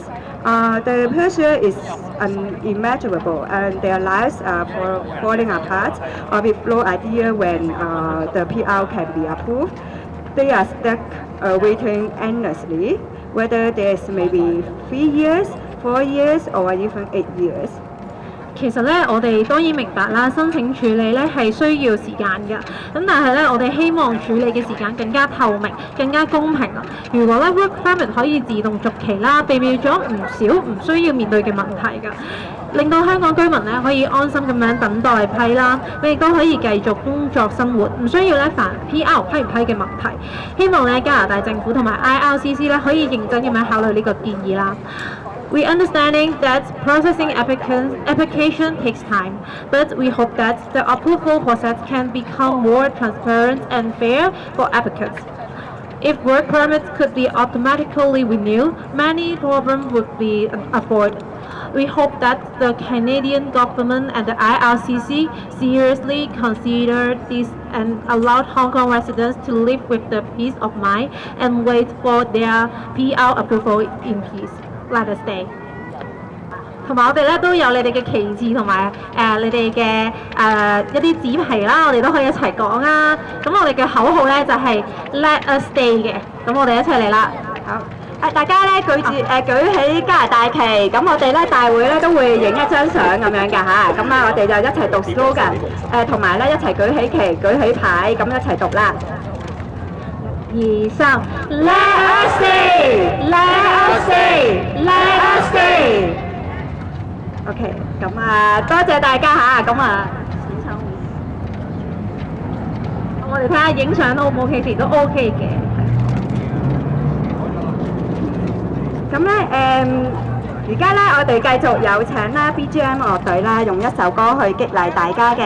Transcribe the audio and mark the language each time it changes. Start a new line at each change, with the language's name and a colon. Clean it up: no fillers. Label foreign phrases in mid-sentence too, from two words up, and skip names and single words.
English: The pressure is unimaginable, and their lives are falling apart, with no idea when the PR can be approved. They are stuck waiting endlessly, whether there's maybe 3 years, 4 years, or even 8 years.
Cantonese: 其實咧，我哋當然明白啦，申請處理咧係需要時間㗎。咁但係咧，我哋希望處理嘅時間更加透明、更加公平啊！如果咧 work permit 可以自動續期啦，避免咗唔少唔需要面對嘅問題㗎，令到香港居民咧可以安心咁樣等待批啦，你亦都可以繼續工作生活，唔需要咧煩 PR 批唔批嘅問題。希望咧加拿大政府同埋 IRCC 咧可以認真咁樣考慮呢個建議啦。
English: We understanding that processing application takes time, but we hope that the approval process can become more transparent and fair for applicants. If work permits could be automatically renewed, many problems would be avoided. We hope that the Canadian government and the IRCC seriously consider this and allow Hong Kong residents to live with the peace of mind and wait for their PR approval in peace. Let us stay.
Cantonese: 同埋我哋咧都有你哋嘅旗幟同埋你哋嘅一啲紙皮啦，我哋都可以一齊講啊！咁我哋嘅口號咧就係
English: Let us stay
Cantonese: 嘅，咁我哋一齊嚟啦！好大家咧舉起加拿大旗，咁我哋咧大會咧都會影一張相咁樣㗎嚇，咁啊我哋就一齊讀 slogan， 同埋咧一齊舉起旗、舉起牌，咁一齊讀啦。2、3
English: Let us see, let us see,
Cantonese: let us see。OK， 咁啊多謝大家嚇，咁啊我哋睇下影相 O 唔 OK 先，都 OK 嘅。咁咧而家咧我哋繼續有請啦 BGM 樂隊啦，用一首歌去激勵大家嘅。